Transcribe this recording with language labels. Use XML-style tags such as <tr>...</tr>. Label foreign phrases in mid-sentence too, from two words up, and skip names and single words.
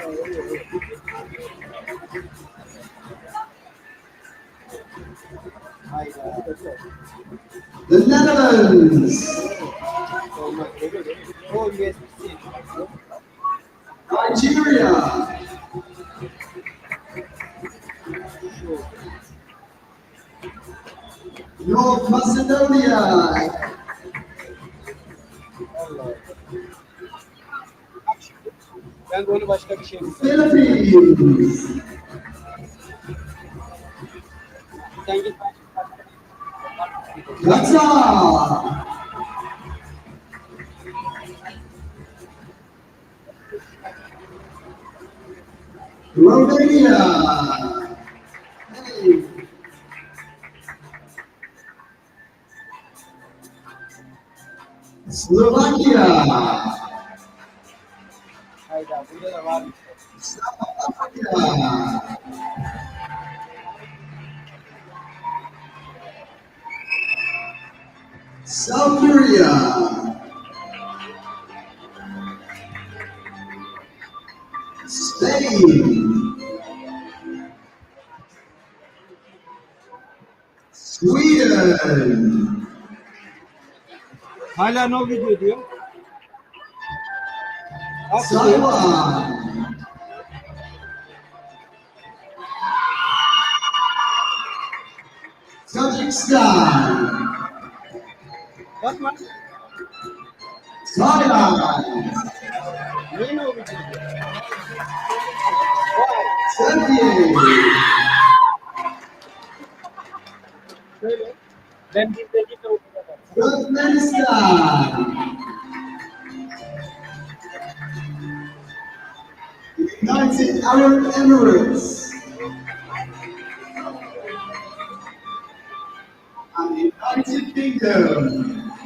<en>The Netherlands. Nigeria. North Macedonia.</en> <tr>Ben de onu başka bir şey</tr> <en>Philippines.</en> <tr>Sen git.</tr> <en>Qatar. Romania. Hey. Slovakia.</en> <tr>Hayda burada da var.</tr> <en>South Africa. South Korea. Spain. Sweden.</en> <tr>Hala</tr> <en>no video</en> <tr>diyor.</tr> <en>Taiwan. Tajikistan.</en> <tr>Bakma.</tr> <en>Thailand.</en> <tr>Niye</tr> <en>no video</en> <tr>diyor?</tr> <en>Turkey.</en> <tr>Şöyle. Ben bir dakika okuyacağım.</tr> <en>Turkmenistan. United Arab Emirates. And the United Kingdom.</en>